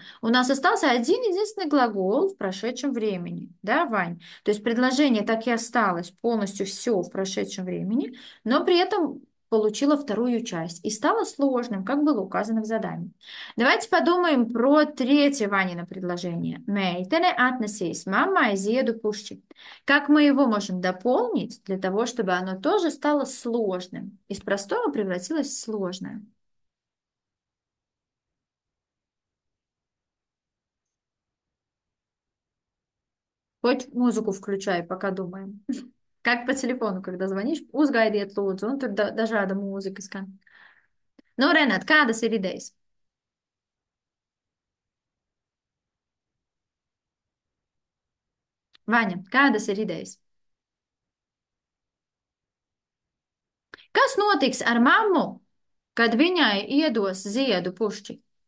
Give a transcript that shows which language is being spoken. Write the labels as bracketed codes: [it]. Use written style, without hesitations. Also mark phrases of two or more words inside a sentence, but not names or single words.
[ru] У нас остался один единственный глагол в прошедшем времени. Да, Вань? То есть предложение так и осталось полностью все в прошедшем времени, но при этом получило вторую часть и стало сложным, как было указано в задании. Давайте подумаем про третье Ванино предложение. [lv] Meitene atnesīs mammai ziedu pušķi. [ru] Как мы его можем дополнить для того, чтобы оно тоже стало сложным? Из простого превратилось в сложное. Хоть музыку включай, пока думаем. Как по телефону, когда звонишь, [lv] uzgaidiet lūdzu, un tur dažāda mūzika skan. Nu, Renat, kādas ir idejas? Vaņa, kādas ir idejas? Kas notiks ar mammu, kad viņai iedos ziedu pušķi?